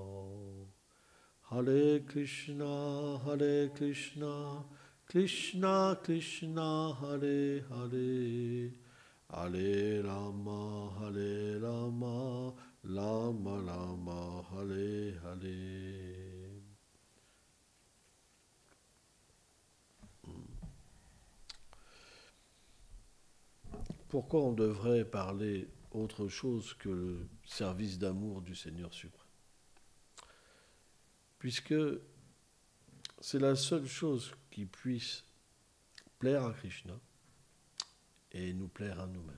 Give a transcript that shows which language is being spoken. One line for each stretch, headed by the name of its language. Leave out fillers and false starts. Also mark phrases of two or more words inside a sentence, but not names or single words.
Sanskrit: हरे कृष्ण कृष्ण कृष्ण हरे हरे हरे राम राम राम हरे हरे.
French: Pourquoi on devrait parler autre chose que le service d'amour du Seigneur suprême? puisque c'est la seule chose qui puisse plaire à Krishna et nous plaire à nous-mêmes.